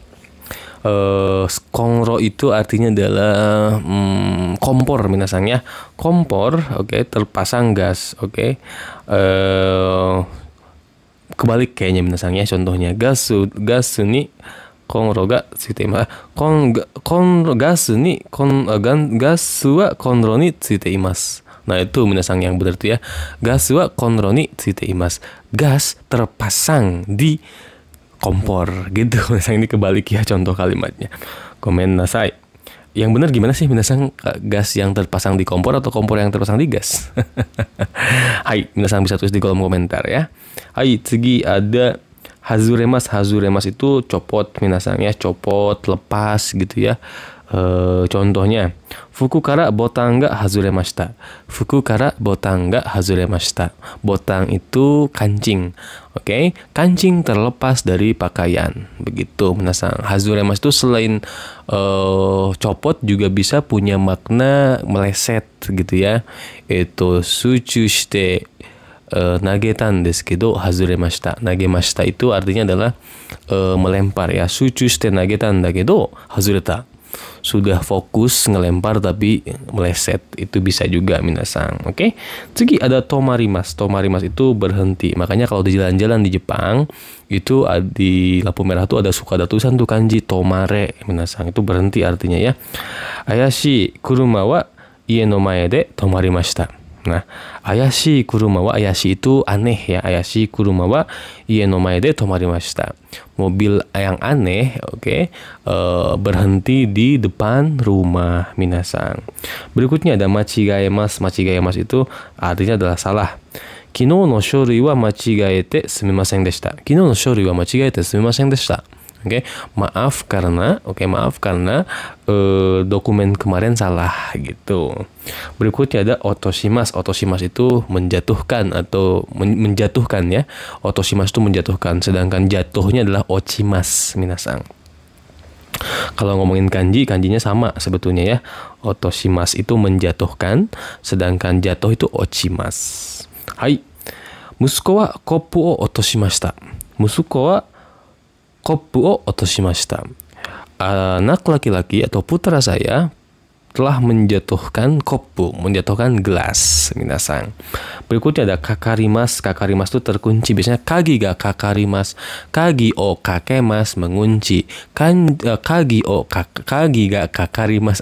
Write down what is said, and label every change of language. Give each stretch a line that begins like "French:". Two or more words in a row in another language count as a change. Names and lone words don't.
Indonesian: Konro itu artinya adalah kompor minasan ya. Kompor, oke, terpasang gas, oke. Kebalik kayaknya minasan ya.
Japanese: Contohnya ガスにコンロがついています. ガスはコンロについています.
Indonesian: Nah, itu minasan yang berarti ya.
Japanese: ガスはコンロについています.
Indonesian: Gas terpasang di kompor gitu. Minasan ini kebalik ya contoh kalimatnya.
Japanese: ごめんなさい.
Indonesian: Yang benar gimana sih minasan, gas yang terpasang di kompor atau kompor yang terpasang di gas? Hai, minasan bisa tulis di kolom komentar ya. Hai, segi ada hazuremas. Hazuremas itu copot minasan ya, copot, lepas gitu ya. Contohnya,
Japanese: 服からボタンが外れました. 服からボタンが外れました.
Indonesian: Botang itu kancing. Oke, kancing terlepas dari pakaian. Begitu minasan. Hazuremas itu selain copot juga bisa punya makna meleset gitu ya.
Japanese: Itu 集中して投げたんですけど外れました.
Indonesian: Nagemashita itu artinya adalah melempar ya.
Japanese: 集中して投げたんだけど外れた.
Indonesian: Sudah fokus ngelempar tapi meleset, itu bisa juga minasan. Oke. Segi ada tomarimas. Tomarimas itu berhenti. Makanya kalau di jalan-jalan di Jepang itu di lampu merah tuh ada suka ada tulisan tuh
Japanese: 漢字 止まれ
Indonesian: minasan. Itu berhenti artinya ya.
Japanese: 怪しい車は家の前で止まりました.
Indonesian: Nah,
Japanese: 怪しい車は,
Indonesian: ayashi itu aneh ya.
Japanese: 怪しい車は家の前で止まりました.
Indonesian: Mobil yang aneh, oke, berhenti di depan rumah minasan. Berikutnya ada machigaemas. Machigaemas itu artinya adalah salah.
Japanese: 昨日の書類は間違えてすみませんでした. 昨日の書類は間違えてすみませんでした.
Indonesian: Oke, maaf karena dokumen kemarin salah gitu. Berikutnya ada otoshimas. Otoshimas itu menjatuhkan atau menjatuhkan ya. Otoshimas itu menjatuhkan, sedangkan jatuhnya adalah ochimas minasan. Kalau ngomongin kanjinya sama sebetulnya ya. Otoshimas itu menjatuhkan, sedangkan jatuh itu ochimas. Hai.
Japanese: 息子はコップを落としました。息子はコップを落としました.
Indonesian: Anak laki-laki atau putra saya telah menjatuhkan koppu, menjatuhkan gelas minasan. Berikutnya ada kakarimas. Kakarimas itu terkunci.
Japanese: Biasanya 鍵がかかります. 鍵をかけます, mengunci. 鍵がかかります.